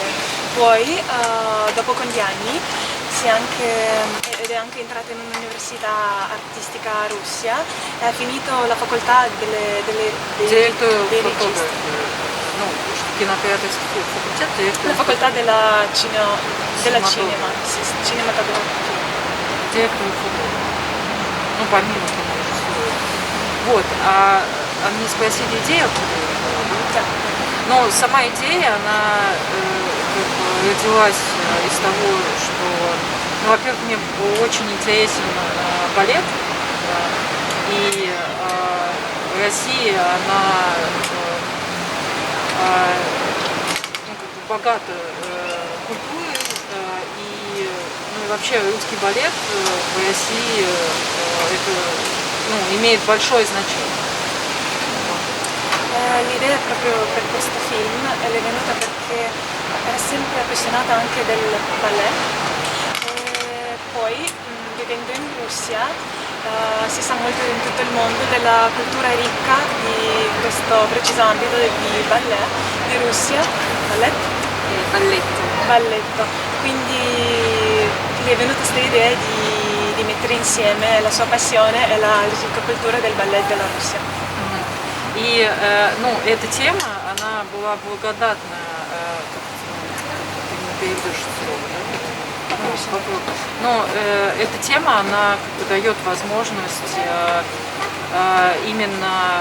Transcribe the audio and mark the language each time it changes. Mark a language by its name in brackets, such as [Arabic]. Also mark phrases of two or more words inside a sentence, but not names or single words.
[Italian] Poi, dopo con gli anni, ed è anche entrata in un'università artistica a Russia, ha finito la facoltà dei registi. [Russian] Кинооператорский факультет, [Italian] La facoltà della cinema, cinematografia. [Russian] Директор фотографа. Ну, помимо кинорежиссуры. Вот, а мне спросили идею, Да. но сама идея, она родилась из того, что, ну, во-первых, мне очень интересен балет, и Россия, она богата культурой, и, ну, и вообще русский балет в России это, имеет большое значение. [Italian] L'idea proprio per questo film le è venuta perché era sempre appassionata anche del ballet e poi vivendo in Russia si sa molto in tutto il mondo della cultura ricca di questo preciso ambito di ballet di Russia, balletto. Quindi gli è venuta questa idea di mettere insieme la sua passione e la ricca cultura del ballet della Russia. [Russian] И, эта тема, она была благодатна, ты не перейдешь слово, да? Но эта тема, она дает возможность именно...